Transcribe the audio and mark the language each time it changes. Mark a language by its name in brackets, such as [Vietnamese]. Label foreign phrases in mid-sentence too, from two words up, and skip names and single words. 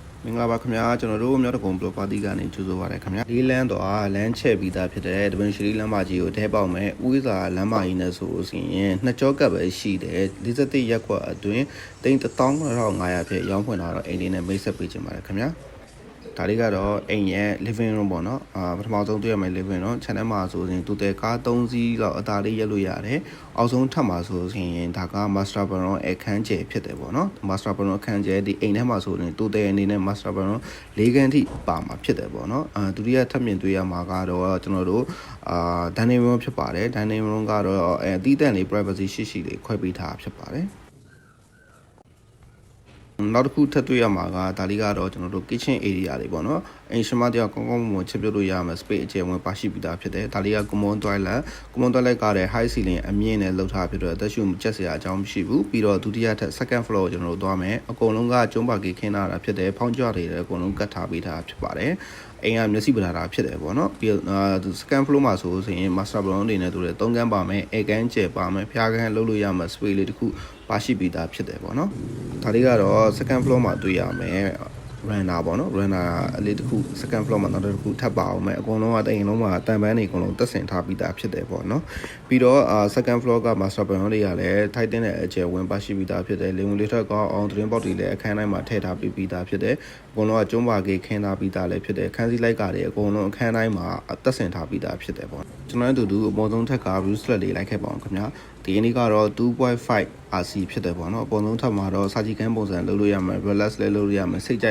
[Burmese] မင်္ဂလာပါခင်ဗျာကျွန်တော်တို့မြောက်တကုံဘလော့ပါတီကနေကြိုဆိုပါရခင်ဗျာဒီလမ်းတော့လမ်းချက်ပြီးသားဖြစ်တဲ့တပင်ရှိလမ်းမကြီးကိုထဲပေါက်မဲ့ဥစ္စာလမ်းမကြီးနဲ့ဆို ရင်နှစ်ကြောကပ်ပဲရှိတယ်47ရက်ကွက်အတွင်း11500ဖြစ်ရောင်းဖွင့်လာတော့အိမ်လေးနဲ့မိတ်ဆက်ပေးချင်ပါတယ်ခင်ဗျာဒါလေးကတော့အိမ်ရဲ့ [English] living room [Burmese] ပေါ့နော်ပထမဆုံးတွေ့ရမယ့် [English] living room channel [Burmese] မှာဆိုရင်သူတဲ့ကား3စီးလောက်အသာလေးရက်လို့ရတယ်အောက်ဆုံးထပ်မှာဆိုရင်ဒါက [English] master bedroom [Burmese] အခန်းကျယ်ဖြစ်တယ်ပေါ့နော် [English] master bedroom [Burmese] အခန်းကျယ်ဒီအိမ်ထဲမှာဆိုရင်သူတဲ့အနေနဲ့ [English] master bedroom [Burmese] ၄ခန်းထိပါမှာဖြစ်တယ်ပေါ့နော်ဒုတိယထပ်မြင်တွေ့ရမှာကတော့ကျွန်တော်တို့ [English] dining room [Burmese] ဖြစ်ပါတယ် [English] dining room [Burmese] ကတော့တီးတန့်လေး privacy ရှိလေးခွဲပေးထားဖြစ်ပါတယ် နောက်တစ်ခုထပ်တွေ့ရမှာကဒါလေးကတော့ကျွန်တော်တို့ [English] kitchen area [Burmese] လေးပေါ့နော်အိမ်ရှင်မတရားကောင်းကောင်းမွန်မွန်ချက်ပြုတ်လို့ရမယ် space အကျယ်ဝင်ပါရှိပြီးသားဖြစ်တယ်ဒါလေးက [English] common toilet [Burmese] ကလည်း [English] high ceiling [Burmese] အမြင့်နဲ့လောက်ထားဖြစ်တော့အသက်ရှူချက်စရာအကြောင်းမရှိဘူးပြီးတော့ဒုတိယထပ် [English] second floor [Burmese] ကိုကျွန်တော်တို့သွားမယ်အကုန်လုံးကကျုံးပါကေခင်းလာတာဖြစ်တယ်ဖောင်းကြွတွေလည်းအကုန်လုံးကတ်ထားပေးထားဖြစ်ပါတယ်အိမ်ကမျက်စိပ ဓာတာဖြစ်တယ်ပေါ့နော်ပြီးတော့ [English] second floor [Burmese] မှာဆိုရင် [English] master bedroom [Burmese] တွေနဲ့တူတယ်3ခန်းပါမယ်အိမ်ကန်းကျယ်ပါမယ်ဖျားခန်းလှုပ်လို့ရမယ် space လေးတစ်ခုပါရှိပြီးသားဖြစ်တယ်ပေါ့နော်ဒါလေးကတော့ [English] second floor [Burmese] မှာတွေ့ရမယ် runner ပေါ့နော် runner အလေးတစ်ခု [English] second floor [Burmese] မှာနောက်တစ်ခုထပ်ပါအောင်မယ်အကုန်လုံးက တိမ်လုံးမှာတန်ပန်းတွေအကုန်လုံးတက်ဆင်ထားပြီးသားဖြစ်တယ်ပေါ့နော်ပြီးတော့ [English] second floor [Burmese] က [English] master bedroom [Burmese] တွေကလည်းထိုက်တဲ့အကျယ်ဝင်ပါရှိပြီးသားဖြစ်တယ်လေဝင်လေးထက်ကောင်းအောင်သတင်းပေါက်တွေလည်းအခန်းတိုင်းမှာထည့်ထားပြီးသားဖြစ်တယ်အ ကုန်လုံးကကျုံးပါကေခင်းထားပြီးသားလည်းဖြစ်တယ်ခန်းစည်းလိုက်ကတွေအကုန်လုံးအခန်းတိုင်းမှာတက်ဆင်ထားပြီးသားဖြစ်တယ်ပေါ့ကျွန်တော်တို့အပေါ်ဆုံးထက်က [English] view slat [Burmese] လေးလိုက်ခဲ့ပါ အောင်ခင်ဗျာဒီနေ့ကတော့ 2.5 RC ဖြစ်တယ်ပေါ့နော်အပေါ်ဆုံးထပ်မှာတော့စာကြည့်ကန်းပုံစံလုပ်လို့ရမယ် relax လည်းလုပ်လို့ရမယ်စိတ်ကြိုက်